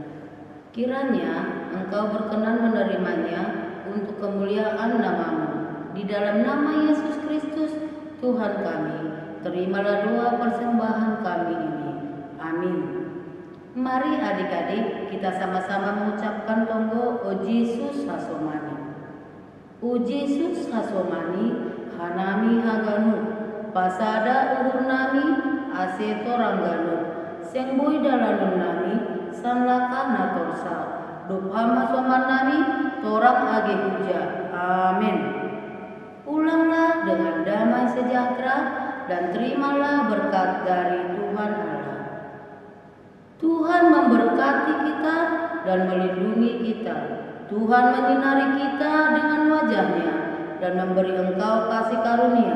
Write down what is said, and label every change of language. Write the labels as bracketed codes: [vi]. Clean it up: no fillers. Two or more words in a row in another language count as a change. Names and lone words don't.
[id] Kiranya Engkau berkenan menerimanya untuk kemuliaan nama-Mu. Di dalam nama Yesus Kristus, Tuhan kami, terimalah doa persembahan kami ini. Amin. Mari adik-adik kita sama-sama mengucapkan tonggo O Yesus Hasomani. [bts] O Yesus Hasomani, Hanami Haganu, Pasada Uhur Nami, Aseto Rangganu, Sengboi Dalanun Nami, Sanlaka Natorsa, Duphama Soman Nami, Torak Age Huja. [id] Amin. Pulanglah dengan damai sejahtera dan terimalah berkat dari Tuhan Allah. Tuhan memberkati kita dan melindungi kita. Tuhan menyinari kita dengan wajah-Nya dan memberi engkau kasih karunia.